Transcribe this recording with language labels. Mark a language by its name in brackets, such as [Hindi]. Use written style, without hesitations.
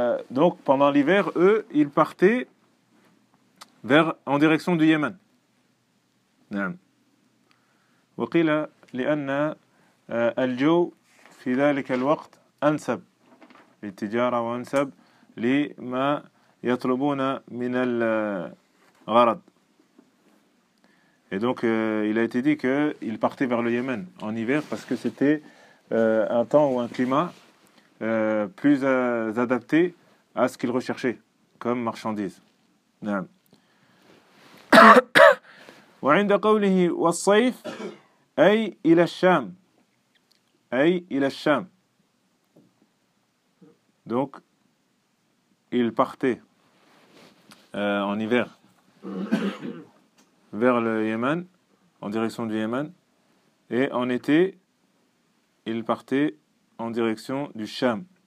[French] donc pendant l'hiver eux ils partaient vers en direction du Yémen [Arabic] نعم وقيل لان الجو في ذلك الوقت انسب التجارة وأنسب لما يطلبون من الغرض. [French] Et donc il a été dit que il partait vers le Yémen en hiver parce que c'était un temps ou un climat plus adapté à ce qu'il recherchait comme marchandise. [Arabic] نعم. وعند قوله والصيف أي إلى الشام أي إلى الشام. [French] Donc, il partait en hiver vers le Yémen, en direction du Yémen, et en été, il partait en direction du Cham.